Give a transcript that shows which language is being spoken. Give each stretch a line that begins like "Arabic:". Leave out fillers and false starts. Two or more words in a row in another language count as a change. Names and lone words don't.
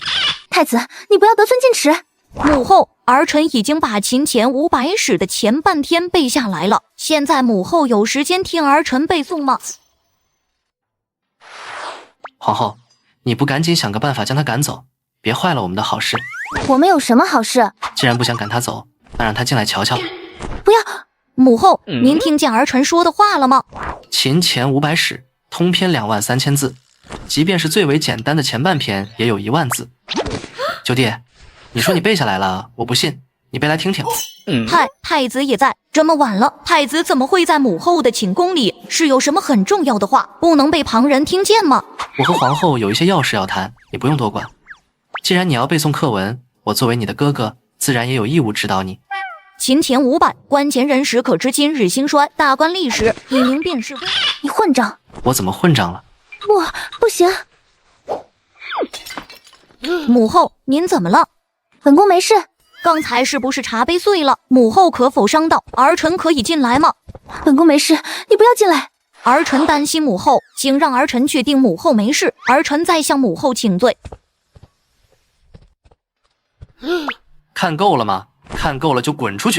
Chinese: 太子，你不要得寸進尺。母後，兒臣已經把秦前500史的前半天背下來了，現在母後有時間聽兒臣背誦嗎？皇後，你不趕緊想個辦法將他趕走，別壞了我們的好事。我們有什麼好事？既然不想趕他走，那讓他進來瞧瞧。不要！母後，您聽見兒臣說的話了嗎？秦前500史，通篇23000字， 即便是最为簡单的前半篇，也有1萬字。九弟，你说你背下來了，我不信，你背來聽聽。太子也在，這麼晚了，太子怎麼會在母後的寢宮裡？是有什麼很重要的話，不能被旁人聽見嗎？我和皇後有一些要事要談，你不用多管。既然你要背誦課文，我作為你的哥哥，自然也有義務指導你。勤錢500，觀前人時可知今日興衰。大觀歷史，以明辨是非。你混賬！我怎麼混賬了？不行！母後，您怎麼了？本宮沒事。剛才是不是茶杯碎了？ 母後可否傷到？兒臣可以進來嗎？本宮沒事，你不要進來。兒臣擔心母後，請讓兒臣確定母後沒事，兒臣再向母後請罪。看夠了嗎？看夠了就滾出去。